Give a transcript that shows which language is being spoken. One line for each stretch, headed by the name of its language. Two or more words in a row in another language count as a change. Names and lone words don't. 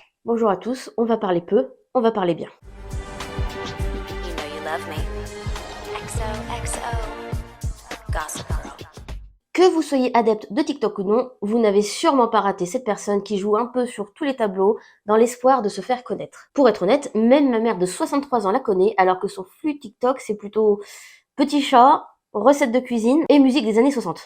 French: Bonjour à tous, on va parler peu, on va parler bien.
English: You know you love me. XOXO. Gossip Girl.
French: Que vous soyez adepte de TikTok ou non, vous n'avez sûrement pas raté cette personne qui joue un peu sur tous les tableaux dans l'espoir de se faire connaître. Pour être honnête, même ma mère de 63 ans la connaît, alors que son flux TikTok c'est plutôt petit chat, recettes de cuisine et musique des années 60.